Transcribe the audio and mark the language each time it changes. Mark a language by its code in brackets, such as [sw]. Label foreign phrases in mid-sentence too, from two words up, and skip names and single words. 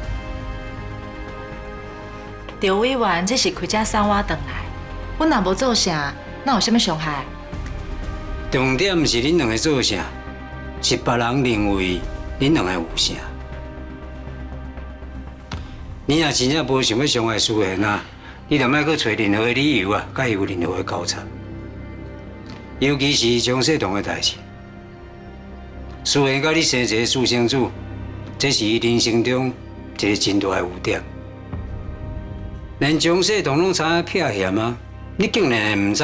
[nan] 赵委员，这是开车送我回来，我若无做啥，哪有啥物伤害？重点毋是恁两个做啥，是别人认为恁两个有啥。你若真正无想要伤害苏恒啊，你就莫去找任何理由啊，甲伊有任何的交叉。尤其是蒋世同的代志，苏恒甲你生一个私生子，这是伊人生中一个真大的污点。连蒋世同拢知影撇嫌啊，你竟然会唔知？